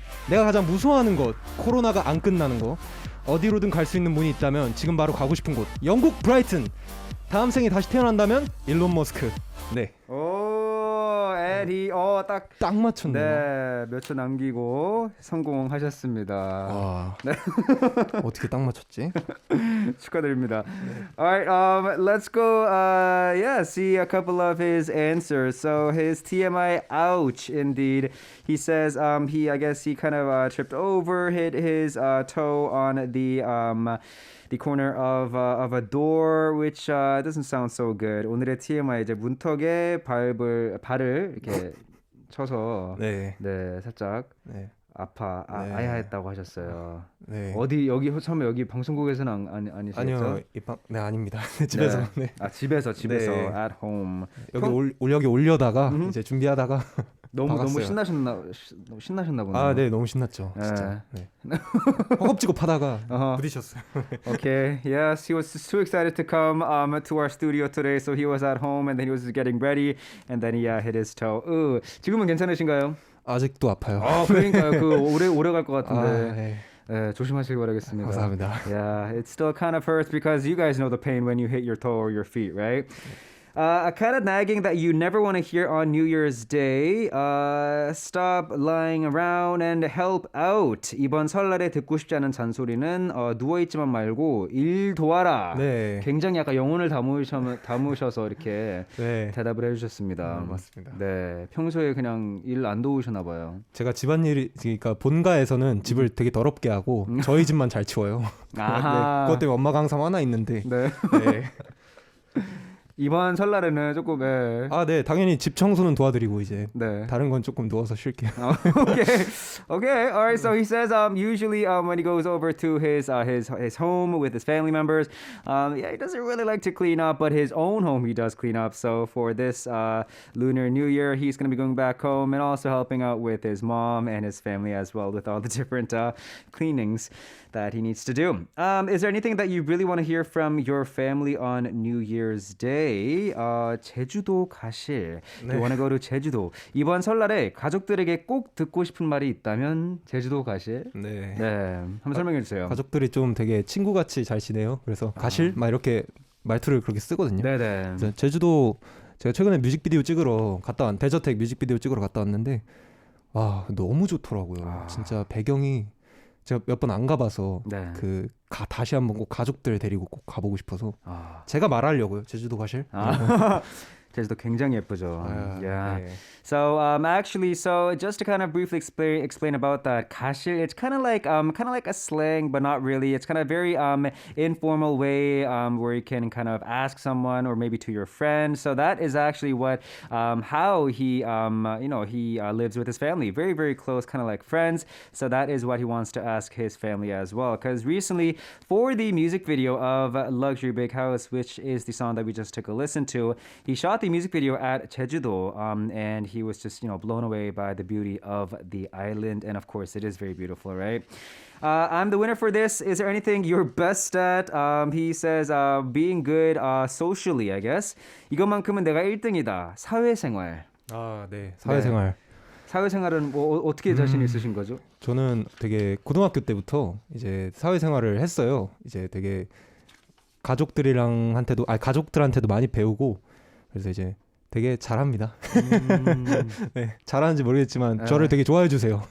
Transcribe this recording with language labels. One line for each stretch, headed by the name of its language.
Korean: 내가 가장 무서워하는 것. 코로나가 안 끝나는 거. 어디로든 갈 수 있는 문이 있다면 지금 바로 가고 싶은 곳. 영국 브라이튼. 다음 생에 다시 태어난다면 일론 머스크. 네. 오, 에디, 딱 맞췄네요. 네, 몇 초 남기고 성공하셨습니다. 와. 네. 어떻게 딱 맞췄지? 축하드립니다.
English: Alright, let's go, see a couple of his answers. So his TMI, ouch, indeed. He says I guess he kind of tripped over, hit his toe on the corner of a door, which doesn't sound so good.
Korean: 오늘의 TMI 이제 문턱에 발을 이렇게 쳐서 네. 네, 살짝 네. 아야했다고 하셨어요. 네. 어디 여기 처음에 여기 방송국에서는 아니시겠죠? 아니요. 네, 아닙니다. 집에서. 네. 네. 집에서 네.
English: at home.
Korean: 여기 올려다가 이제 준비하다가 너무 박았어요. 신나셨나 보네요. 아, 네, 너무 신났죠. 진짜. 네. 허겁지겁 하다가 부딪혔어요.
English: Okay, yes, he was too excited to come to our studio today, so he was at home and then he was getting ready, and then he hit his toe.
Korean: 지금은 괜찮으신가요? 아직도 아파요. 그러니까요. 그 오래 갈 것 같은데. 네. 네, 조심하시기 바라겠습니다. 감사합니다.
English: Yeah, it still kind of hurts because you guys know the pain when you hit your toe or your feet, right? A kind of nagging that you never want to hear on New Year's Day. Stop lying around and help out.
Korean: 이번 설날에 듣고 싶지 않은 잔소리는 누워있지만 말고 일 도와라. 네. 굉장히 약간 영혼을 담으셔서 이렇게 네. 대답을 해주셨습니다. 맞습니다. 네, 평소에 그냥 일 안 도우셨나 봐요. 제가 집안일이 그러니까 본가에서는 집을 되게 더럽게 하고 저희 집만 잘 치워요. 아하. 네, 그것 때문에 엄마가 항상 화나 있는데. 네. 네. 이번 설날에는 조금 네, 당연히 집 청소는 도와드리고 이제 네. 다른 건 조금 누워서 쉴게요.
English: Okay. All right. So he says usually when he goes over to his home with his family members, he doesn't really like to clean up, but his own home he does clean up. So for this Lunar New Year, he's going to be going back home and also helping out with his mom and his family as well with all the different cleanings that he needs to do. Is there anything that you really want to hear from your family on New Year's Day?
Korean: 제주도 가실. 네.
English: You want to go to 제주도.
Korean: 이번 설날에 가족들에게 꼭 듣고 싶은 말이 있다면 제주도 가실. 네. 네, 한번 설명해 주세요. 가족들이 좀 되게 친구같이 잘 지내요. 그래서 가실 막 이렇게 말투를 그렇게 쓰거든요. 네네. 그래서 제주도 제가 최근에 뮤직비디오 찍으러 대저택 뮤직비디오 찍으러 갔다 왔는데 너무 좋더라고요. 진짜 배경이 제가 몇 번 안 가봐서 네. 다시 한번 꼭 가족들 데리고 꼭 가보고 싶어서 제가 말하려고요. 제주도 가실? 제주도 굉장히 예쁘죠. Yeah. 네.
English: So so just to kind of briefly explain about that, 가실, it's kind of like a slang, but not really. It's kind of very informal way where you can kind of ask someone or maybe to your friend. So that is actually what how he he lives with his family, very very close, kind of like friends. So that is what he wants to ask his family as well. Because recently, for the music video of Luxury Big House, which is the song that we just took a listen to, he shot the music video at Jeju-do, and he was just blown away by the beauty of the island, and of course it is very beautiful, right? I'm the winner for this. Is there anything you're best at? He says being good socially, I guess.
Korean: 이것만큼은 내가 1등이다. 사회생활. 네. 사회생활. 사회생활은 뭐 어떻게 자신 있으신 거죠? 저는 되게 고등학교 때부터 이제 사회생활을 했어요. 이제 되게 가족들한테도 많이 배우고 그래서 이제 되게 잘합니다. 네, 잘하는지 모르겠지만 저를 되게 좋아해 주세요.